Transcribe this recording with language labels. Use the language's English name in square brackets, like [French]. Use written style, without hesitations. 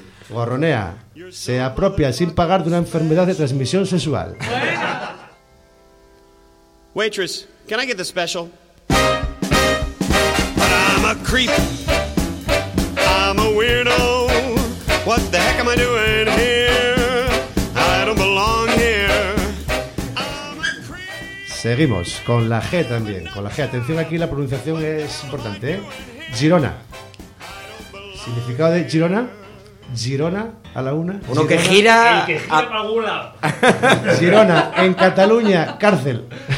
[Spanish] Gorronea, se apropia sin pagar de una enfermedad de transmisión sexual. [English] Waitress, can I get the special? But I'm a creep, I'm a weirdo. What the heck am I doing here? I don't belong here. I'm a creep. [Spanish] Seguimos con la G también, con la G. Atención aquí, la pronunciación es importante, ¿eh? Girona. ¿Significado de Girona? Girona, a la una. Uno Girona, que gira... El que gira a... pa' gula. Girona, en Cataluña, cárcel.